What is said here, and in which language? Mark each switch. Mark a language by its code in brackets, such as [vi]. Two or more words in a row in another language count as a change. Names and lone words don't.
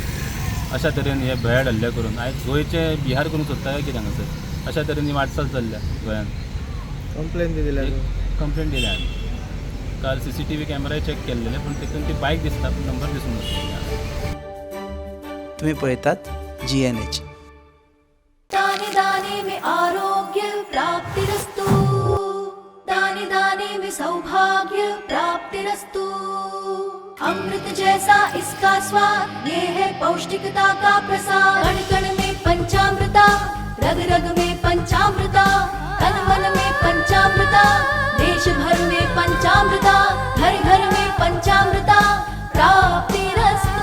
[kok] अशा तरेन हे भयाड हल्ले करून आयज गोंयचे बिहार करूंक सोदता काय कितें हांगासर? अशा तरेन ही वाटचाल चल्ल्या गोंयांत. कंप्लेन बी दिल्या? कंप्लेंट दिल्या हांवें. काल CCTV कॅमेराय चॅक केल्लेले, पूण तितून ती बायक दिसता, पूण नंबर दिसूंक नासलो. तुम्ही पळयतात GNH. [hi] दाने दाने में आरोग्य प्राप्तिरस्तु, दाने दाने में सौभाग्य प्राप्तिरस्तु. अमृत जैसा इसका स्वाद, ये है पौष्टिकता का प्रसाद. कण कण में पंचामृता, रग रग में पंच पंचामृता, तन मन में पंचामृता, देश भर में पंचामृता, घर घर में पंचामृता प्राप्तिरस्तु।